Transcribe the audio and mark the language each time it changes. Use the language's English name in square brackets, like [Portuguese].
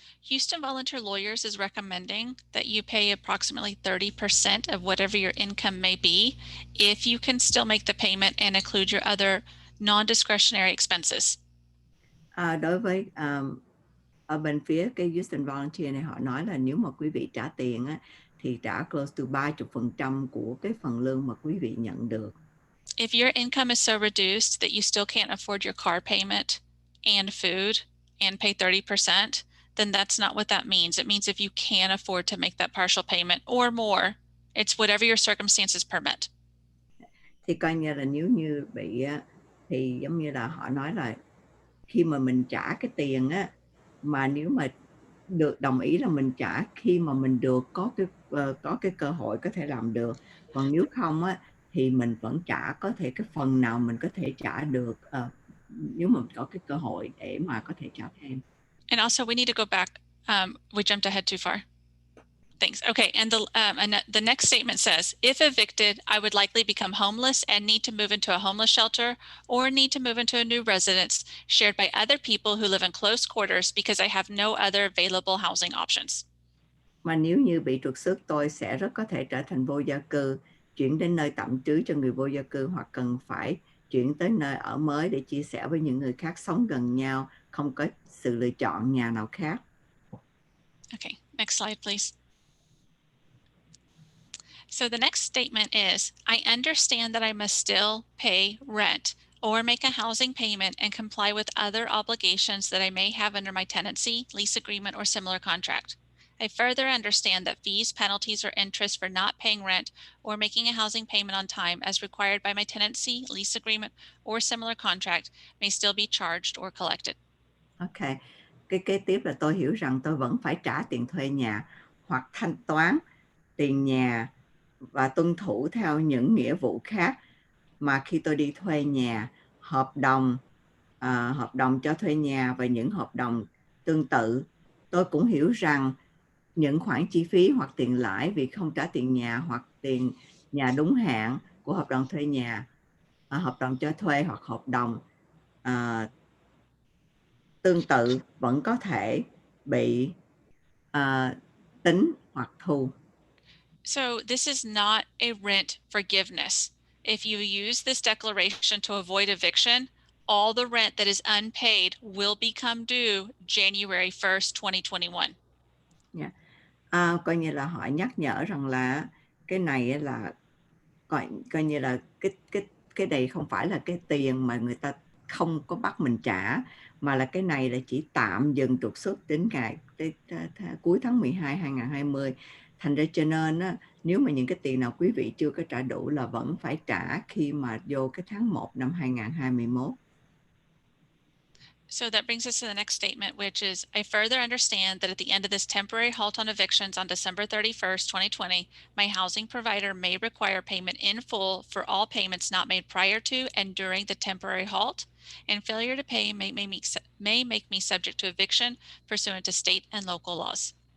[English] Houston Volunteer Lawyers is recommending that you pay approximately 30% of whatever your income may be if you can still make the payment and include your other non-discretionary expenses. [Vietnamese] Đối với ở bên phía cái Houston Volunteer này, họ nói là nếu mà quý vị trả tiền á, thì trả [English] close to [Vietnamese] 30% của cái phần lương mà quý vị nhận được. [English] If your income is so reduced that you still can't afford your car payment and food and pay 30%, then that's not what that means. It means if you can afford to make that partial payment or more, it's whatever your circumstances permit. [Vietnamese] Thì coi như là nếu như bị thì giống như là họ nói là khi mà mình trả cái tiền á, mà nếu mà được đồng ý là mình trả khi mà mình được có cái cơ hội có thể làm được, còn nếu không á thì mình vẫn trả, có thể cái phần nào mình có thể trả được nếu mà có cái cơ hội để mà có thể trả thêm. [English] And also we need to go back. We jumped ahead too far. Thanks. Okay, and the next statement says, if evicted, I would likely become homeless and need to move into a homeless shelter or need to move into a new residence shared by other people who live in close quarters because I have no other available housing options. [Vietnamese] Mà nếu như bị trục xuất, tôi sẽ rất có thể trở thành vô gia cư, chuyển đến nơi tạm trú cho người vô gia cư, hoặc cần phải chuyển tới nơi ở mới để chia sẻ với những người khác sống gần nhau, không có sự lựa chọn nhà nào khác. [English] Okay, next slide, please. So the next statement is, I understand that I must still pay rent or make a housing payment and comply with other obligations that I may have under my tenancy, lease agreement, or similar contract. I further understand that fees, penalties, or interest for not paying rent or making a housing payment on time as required by my tenancy, lease agreement, or similar contract may still be charged or collected. [Vietnamese] Ok, cái kế tiếp là tôi hiểu rằng tôi vẫn phải trả tiền thuê nhà hoặc thanh toán tiền nhà và tuân thủ theo những nghĩa vụ khác mà khi tôi đi thuê nhà, hợp đồng cho thuê nhà và những hợp đồng tương tự. Tôi cũng hiểu rằng những khoản chi phí hoặc tiền lãi vì không trả tiền nhà hoặc tiền nhà đúng hạn của hợp đồng thuê nhà, hợp đồng cho thuê hoặc hợp đồng tương tự vẫn có thể bị tính hoặc thu. [English] So this is not a rent forgiveness. If you use this declaration to avoid eviction, all the rent that is unpaid will become due January 1st, 2021. Yeah. [Vietnamese] Coi như là họ nhắc nhở rằng là cái này là coi như là cái này không phải là cái tiền mà người ta không có bắt mình trả, mà là cái này là chỉ tạm dừng trục xuất đến ngày cuối tháng 12 2020. Thành ra cho nên á, nếu mà những cái tiền nào quý vị chưa có trả đủ là vẫn phải trả khi mà vô cái tháng 1 năm 2021. [English] So that brings us to the next statement, which is, I further understand that at the end of this temporary halt on evictions on December 31st, 2020, my housing provider may require payment in full for all payments not made prior to and during the temporary halt, and failure to pay may make me subject to eviction pursuant to state and local laws.